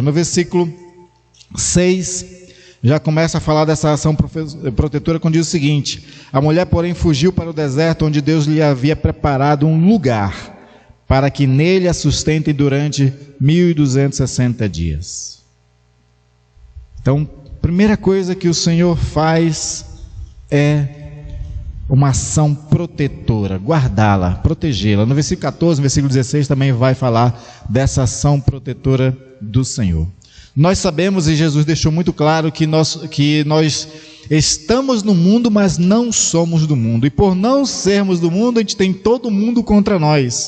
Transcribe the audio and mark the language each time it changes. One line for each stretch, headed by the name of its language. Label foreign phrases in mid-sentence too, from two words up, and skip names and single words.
Portuguese: No versículo 6, já começa a falar dessa ação protetora, quando diz o seguinte: a mulher, porém, fugiu para o deserto, onde Deus lhe havia preparado um lugar, para que nele a sustentem durante 1260 dias. Então, a primeira coisa que o Senhor faz é uma ação protetora, guardá-la, protegê-la. No versículo 14, no versículo 16 também vai falar dessa ação protetora do Senhor. Nós sabemos, e Jesus deixou muito claro, que nós estamos no mundo, mas não somos do mundo. E por não sermos do mundo, a gente tem todo mundo contra nós.